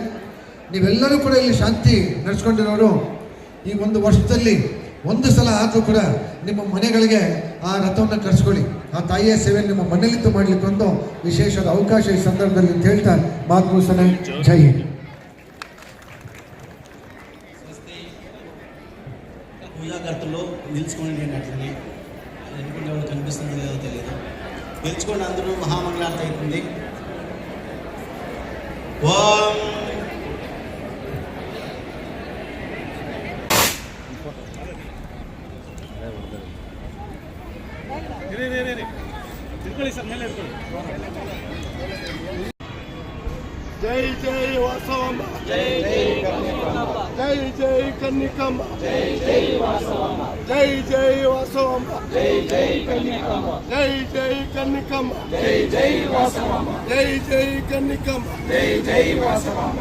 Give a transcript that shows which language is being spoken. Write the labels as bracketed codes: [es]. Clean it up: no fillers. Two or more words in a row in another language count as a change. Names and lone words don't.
[kn] ನೀವೆಲ್ಲರೂ ಕೂಡ ಇಲ್ಲಿ ಶಾಂತಿ ನಡೆಸ್ಕೊಂಡಿರೋರು ಈ ಒಂದು ವರ್ಷದಲ್ಲಿ ಒಂದು ಸಲ ಆದರೂ ಕೂಡ ನಿಮ್ಮ ಮನೆಗಳಿಗೆ ಆ ರಥವನ್ನು ಕರೆಸ್ಕೊಳ್ಳಿ. ಆ ತಾಯಿಯ ಸೇವೆ ನಿಮ್ಮ ಮನೆಯಲ್ಲಿದ್ದು ಮಾಡಲಿಕ್ಕೆ ಒಂದು ವಿಶೇಷವಾದ ಅವಕಾಶ ಈ ಸಂದರ್ಭದಲ್ಲಿ ಅಂತ ಹೇಳ್ತಾ ಮಾತು ಮುಗಿಸೋಣ. [hi] जय हिंद. [te] పూజాకర్తలు నిలుచుకోండి అన్నట్లని ఎందుకంటే వాళ్ళు కనిపిస్తుందో లేదో తెలియదు. నిలుచుకోండి, అందరూ మహామంగళారతి అవుతుంది. ఓం [kn] ತಿಳ್ಕೊಳ್ಳಿ ಸರ್, ಮೇಲೆ ಇಟ್ಕೊಳ್ಳಿ. ಜೈ ಜೈ ವಾಸವಮ್ಮ, ಜೈ ಜೈ ಕನ್ನಿಕಮ್ಮ, ಜೈ ಜೈ ಕನ್ನಿಕಮ್ಮ, ಜೈ ಜೈ ವಾಸವಮ್ಮ, ಜೈ ಜೈ ವಾಸವಮ್ಮ, ಜೈ ಜೈ ಕನ್ನಿಕಮ್ಮ, ಜೈ ಜೈ ಕನ್ನಿಕಮ್ಮ, ಜೈ ಜೈ ವಾಸವಮ್ಮ, ಜೈ ಜೈ ಕನ್ನಿಕಮ್ಮ, ಜೈ ಜೈ ವಾಸವಮ್ಮ.